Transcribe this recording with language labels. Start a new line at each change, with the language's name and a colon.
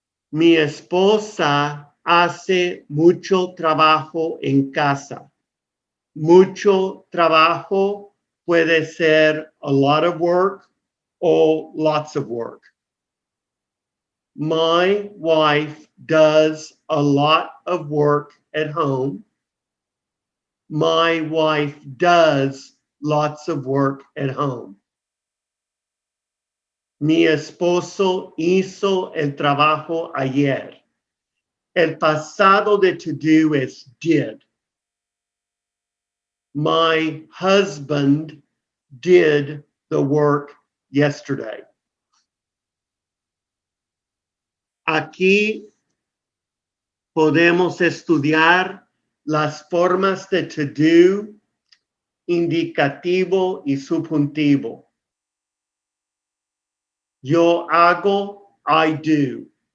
Spanish: Mi esposa hace mucho trabajo en casa. Mucho trabajo puede ser
English: a lot of work o lots of work. My wife does a lot of work at home. My wife does lots of work at home.
Spanish: Mi esposo hizo el trabajo ayer. El pasado de
English: to do is did. My husband did the work yesterday.
Spanish: Aquí podemos estudiar las formas de
English: to do,
Spanish: indicativo y subjuntivo. Yo hago,
English: I do.